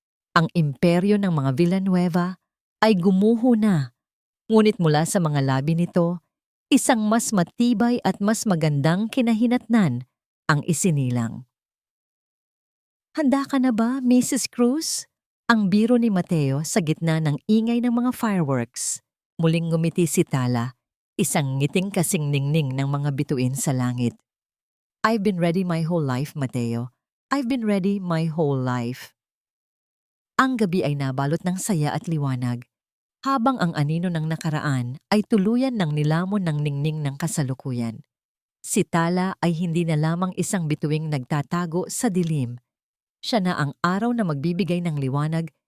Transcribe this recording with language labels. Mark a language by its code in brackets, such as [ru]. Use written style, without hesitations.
[tl] Ang imperyo ng mga Villanueva ay gumuho na, ngunit mula sa mga labi nito, isang mas matibay at mas magandang kinahinatnan ang isinilang. Handa ka na ba, Mrs. Cruz? Ang biro ni Mateo sa gitna ng ingay ng mga fireworks. Muling ngumiti si Tala, isang ngiting kasing ningning ng mga bituin sa langit. [en] I've been ready my whole life, Mateo. I've been ready my whole life. [tl] Ang gabi ay nabalot ng saya at liwanag, habang ang anino ng nakaraan ay tuluyan ng nilamon ng ningning ng kasalukuyan. Si Tala ay hindi na lamang isang bituing nagtatago sa dilim. Siya na ang araw na magbibigay ng liwanag